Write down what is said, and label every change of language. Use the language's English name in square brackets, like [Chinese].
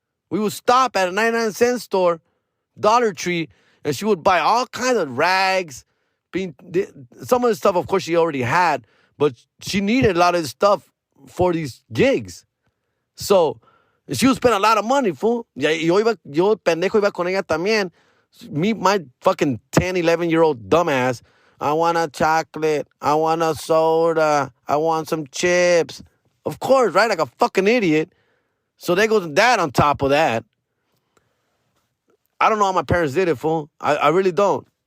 [English] We would stop at a 99-cent store, Dollar Tree, and she would buy all kinds of rags. Some of the stuff, of course, she already had, but she needed a lot of this stuff for these gigs. So, she would spend a lot of money, fool. [Spanish] Yo pendejo iba con ella también. [English] Me, my fucking 10, 11-year-old dumbass. I want a chocolate. I want a soda. I want some chips. Of course, right? Like a fucking idiot. So there goes that on top of that. I don't know how my parents did it, fool. I really don't.